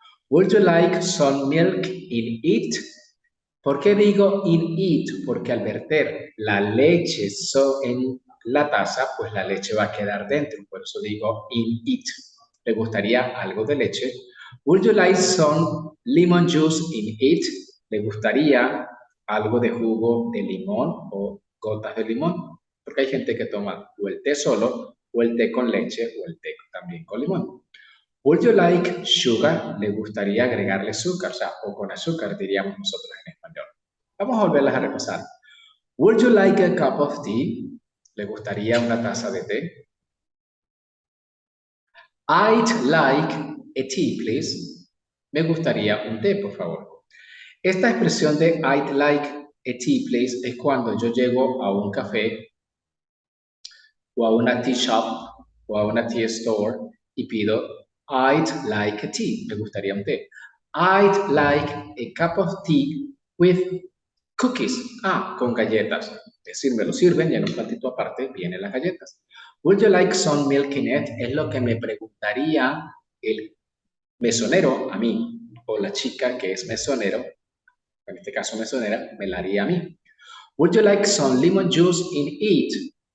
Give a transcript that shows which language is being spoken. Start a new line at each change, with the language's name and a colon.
English: Would you like some milk in it?
Spanish: ¿Por qué digo
English: in it?
Spanish: Porque al verter la leche en la taza, pues la leche va a quedar dentro. Por eso digo
English: in it.
Spanish: ¿Le gustaría algo de leche?
English: Would you like some lemon juice in it?
Spanish: ¿Le gustaría algo de jugo de limón o gotas de limón? Porque hay gente que toma o el té solo, o el té con leche, o el té también con limón.
English: Would you like sugar?
Spanish: ¿Le gustaría agregarle azúcar? O con azúcar, diríamos nosotros en español. Vamos a volverlas a repasar.
English: Would you like a cup of tea?
Spanish: ¿Le gustaría una taza de té?
English: I'd like a tea, please.
Spanish: Me gustaría un té, por favor. Esta expresión de
English: I'd like a tea, please
Spanish: es cuando yo llego a un café o a una tea shop o a una tea store y pido
English: I'd like a tea.
Spanish: Me gustaría un té.
English: I'd like a cup of tea with cookies.
Spanish: Con galletas. Es decir, me lo sirven y en un platito aparte vienen las galletas.
English: Would you like some milk in it?
Spanish: Es lo que me preguntaría el mesonero a mí o la chica que es mesonero, en este caso mesonera, me la haría a mí.
English: Would you like some lemon juice in it?